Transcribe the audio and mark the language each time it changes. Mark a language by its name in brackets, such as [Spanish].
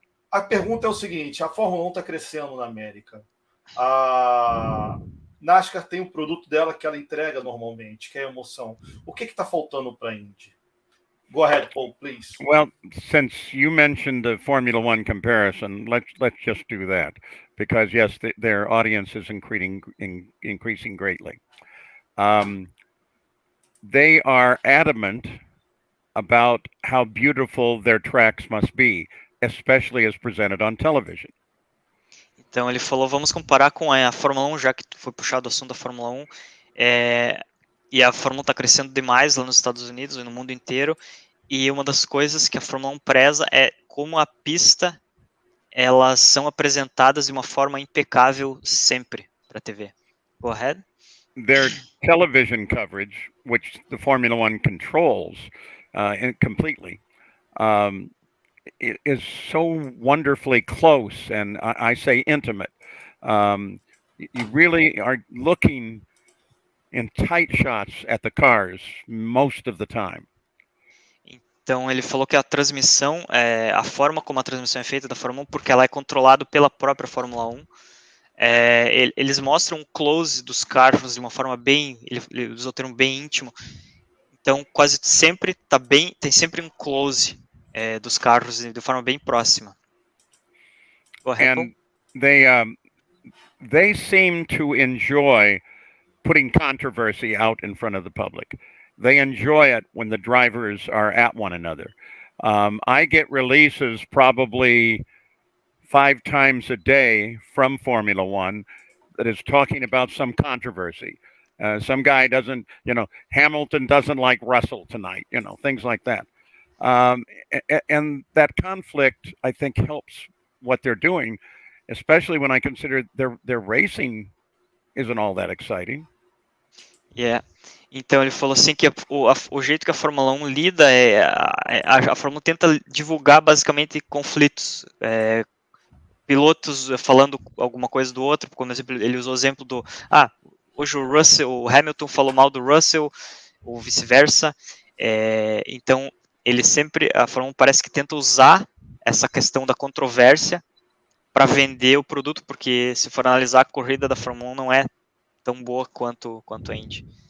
[Portuguese] A pergunta é o seguinte, a Fórmula 1 está crescendo na América. A NASCAR tem o produto dela que ela entrega normalmente, que é a emoção. O que está faltando para a Indy? [English] Go ahead, Paul, please. Well, since you mentioned the Formula One comparison, let's just do that because yes, their audience is increasing greatly. They are adamant about how beautiful their tracks must be, especially as presented on television. [Portuguese] Então ele falou, vamos comparar com a Fórmula 1, já que foi puxado o assunto da Fórmula 1, e a Fórmula 1 está crescendo demais lá nos Estados Unidos e no mundo inteiro, e uma das coisas que a Fórmula 1 preza é como a pista, elas são apresentadas de uma forma impecável sempre para a TV. [English] Go ahead. Their television coverage, which the Formula One controls completely, it is so wonderfully close, and I say intimate. You really are looking in tight shots at the cars most of the time. [Portuguese] Então, ele falou que a transmissão, a forma como a transmissão é feita da Fórmula 1, porque ela é controlada pela própria Fórmula 1, eles mostram um close dos carros de uma forma bem, ele usou o termo bem íntimo, então quase sempre tem sempre um close dos carros de forma bem próxima. [English] Go ahead, And they seem to enjoy putting controversy out in front of the public. They enjoy it when the drivers are at one another. I get releases probably 5 times a day from Formula One that is talking about some controversy. Some guy doesn't, Hamilton doesn't like Russell tonight, things like that. And that conflict, I think, helps what they're doing, especially when I consider their racing isn't all that exciting. Yeah. [Portuguese] Então ele falou assim que o jeito que a Fórmula 1 lida a Fórmula 1 tenta divulgar basicamente conflitos, pilotos falando alguma coisa do outro, como exemplo, ele usou o exemplo do hoje o Hamilton falou mal do Russell, ou vice-versa, então a Fórmula 1 parece que tenta usar essa questão da controvérsia para vender o produto, porque se for analisar a corrida da Fórmula 1 não é tão boa quanto a Indy.